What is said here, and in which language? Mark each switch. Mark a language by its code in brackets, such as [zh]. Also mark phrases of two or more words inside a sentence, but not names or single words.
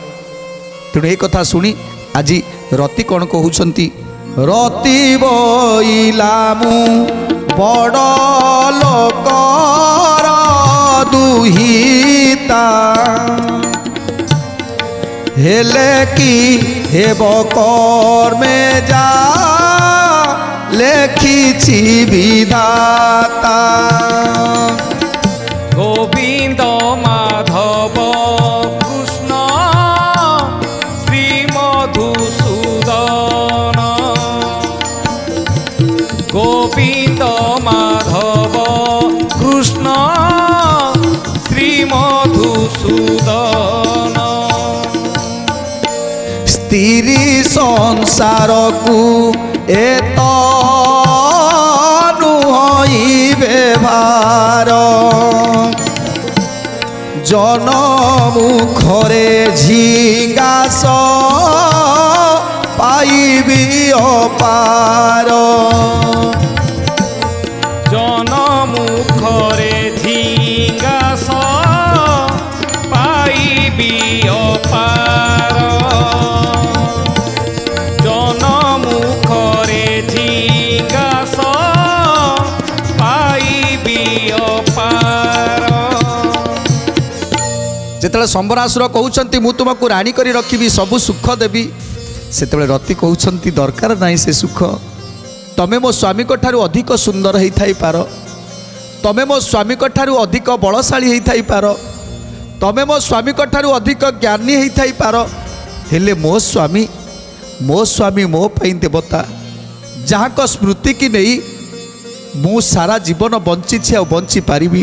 [or] ତେଣୁ ଏ କଥା ଶୁଣି ଆଜି ରତି କ'ଣ କହୁଛନ୍ତି, ରତି ବଇଲା ମୁଁ ବଡ଼ ଲୋକର ଦୁହିତା, ହେଲେ କି ହେବ କର୍ମେ ଯା ଲେଖିଛି ବିଧାତା। গোবিন্দ মাধব কৃষ্ণ শ্রী মধুসূদন, গোবিন্দ মাধব কৃষ্ণ শ্রী মধুসূদন। ସ୍ତ୍ରୀ ସଂସାରକୁ ଏତ ନୁହଁଇବେ ଭାର, ଜନମୁଖରେ ଝିଙ୍ଗାସ ପାଇବି ଅପାର। ଜନମୁଖରେ ଝିଙ୍ଗାସ ପାଇବି ଅପାର, ଜନମୁଖରେ ଝିଙ୍ଗାସ ପାଇବି ଅପାର। ଯେତେବେଳେ ସମ୍ବରାସୁର କହୁଛନ୍ତି ମୁଁ ତୁମକୁ ରାଣୀ କରି ରଖିବି, ସବୁ ସୁଖ ଦେବି, ସେତେବେଳେ ରତି କହୁଛନ୍ତି ଦରକାର ନାହିଁ ସେ ସୁଖ। ତମେ ମୋ ସ୍ୱାମୀଙ୍କ ଠାରୁ ଅଧିକ ସୁନ୍ଦର ହେଇଥାଇପାର, ତମେ ମୋ ସ୍ୱାମୀଙ୍କ ଠାରୁ ଅଧିକ ବଳଶାଳୀ ହେଇଥାଇପାର, ତମେ ମୋ ସ୍ୱାମୀଙ୍କ ଠାରୁ ଅଧିକ ଜ୍ଞାନୀ ହେଇଥାଇପାର, ହେଲେ ମୋ ସ୍ୱାମୀ ମୋ ପାଇଁ ଦେବତା, ଯାହାଙ୍କ ସ୍ମୃତିକି ନେଇ ମୁଁ ସାରା ଜୀବନ ବଞ୍ଚିଛି ଆଉ ବଞ୍ଚିପାରିବି।